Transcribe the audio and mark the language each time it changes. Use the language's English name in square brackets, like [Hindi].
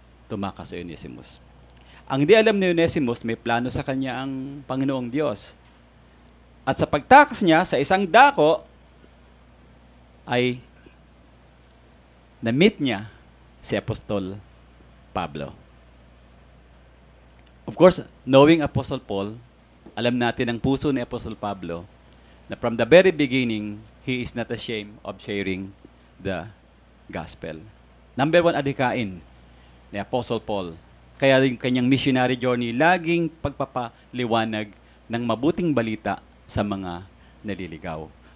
[Filipino] Tumakas si Onesimus. Ang di alam ni Onesimus, may plano sa kanya ang Panginoong Diyos. At sa pagtakas niya sa isang dako, ay na-meet niya si Apostol Pablo. [English] Of course, knowing Apostle Paul, [Filipino] alam natin ang puso ni Apostle Pablo na [English] from the very beginning, he is not ashamed of sharing the gospel. [Filipino] Number one, adhikain ni Apostle Paul. Kaya yung kanyang missionary journey, laging pagpapaliwanag ng mabuting balita sa mga naliligaw.